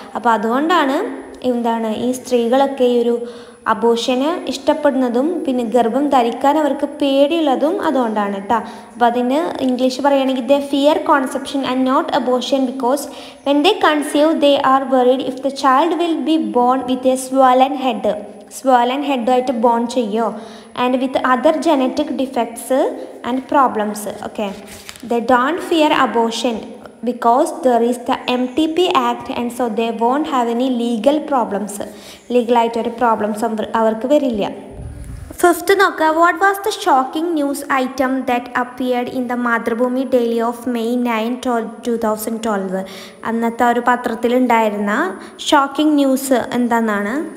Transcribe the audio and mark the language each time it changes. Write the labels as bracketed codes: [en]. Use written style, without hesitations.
[ml] അപ്പോൾ അതുകൊണ്ടാണ് ഈ സ്ത്രീകളൊക്കെ ഈ ഒരു അബോർഷന് ഇഷ്ടപ്പെടുന്നതും പിന്നെ ഗർഭം ധരിക്കാൻ അവർക്ക് പേടിയുള്ളതും അതുകൊണ്ടാണ് കേട്ടോ. അപ്പോൾ അതിന് ഇംഗ്ലീഷ് പറയുകയാണെങ്കിൽ [en] They fear conception and not abortion because when they conceive they are worried if the child will be born with a swollen ഹെഡായിട്ട് born ചെയ്യുമോ. and with other genetic defects and problems. Okay, they don't fear abortion because there is the MTP Act, and so they won't have any legal problems. [ml] ലീഗലായിട്ട് ഒരു problems അവർക്ക് വരില്ല. Fifth നോക്കുക, [en] What was the shocking news item that appeared in the Mathrubhumi daily of May 9, 2012? [ml] അന്നത്തെ ഒരു പത്രത്തിലുണ്ടായിരുന്ന shocking news എന്താണെന്നാണ്.